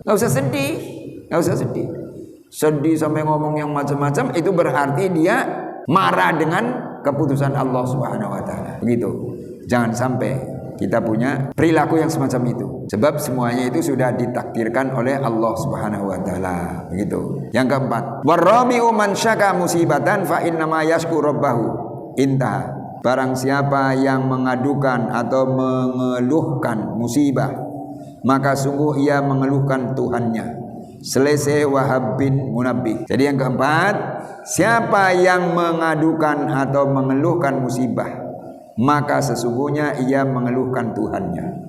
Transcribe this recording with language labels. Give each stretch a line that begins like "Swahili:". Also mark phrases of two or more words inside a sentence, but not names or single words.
Indonesian: Nggak usah sedih, nggak usah sedih. Sedih sampai ngomong yang macam-macam, itu berarti dia marah dengan keputusan Allah
Arabic: سبحانه وتعالى.
Indonesian: Begitu. Jangan sampai kita punya perilaku yang semacam itu. Sebab semuanya itu sudah ditakdirkan oleh Allah
Arabic: سبحانه وتعالى.
Indonesian: Begitu. Yang keempat,
Arabic: والرابع من شكا مصيبة فإنما يشكو ربه.
Indonesian: Intaha. Barang siapa yang mengadukan atau mengeluhkan musibah, maka sungguh ia mengeluhkan Tuhannya. selesai Wahab bin Munabbih. Jadi yang keempat, siapa yang mengadukan atau mengeluhkan musibah, maka sesungguhnya ia mengeluhkan Tuhannya.